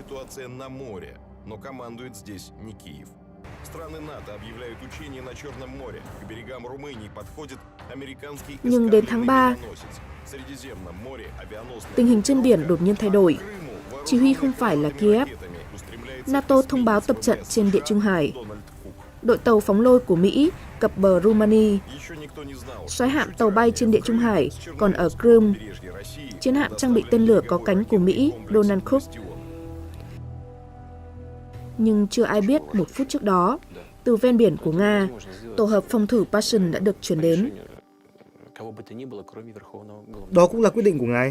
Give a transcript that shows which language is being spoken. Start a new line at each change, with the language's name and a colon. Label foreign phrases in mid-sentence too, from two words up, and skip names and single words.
Vietnamese: Nhưng đến tháng 3, tình hình trên biển đột nhiên thay đổi. Chỉ huy không phải là Kiev. NATO thông báo tập trận trên Địa Trung Hải. đội tàu phóng lôi của Mỹ cập bờ Rumani,
Russian: Еще никто не знал,
Vietnamese: soái hạm tàu bay trên Địa Trung Hải, còn ở Crimea, chiến hạm trang bị tên lửa có cánh của Mỹ Donald Cook. Nhưng chưa ai biết một phút trước đó, từ ven biển của Nga, tổ hợp phòng thủ Passion đã được chuyển đến. Đó cũng là quyết định của ngài.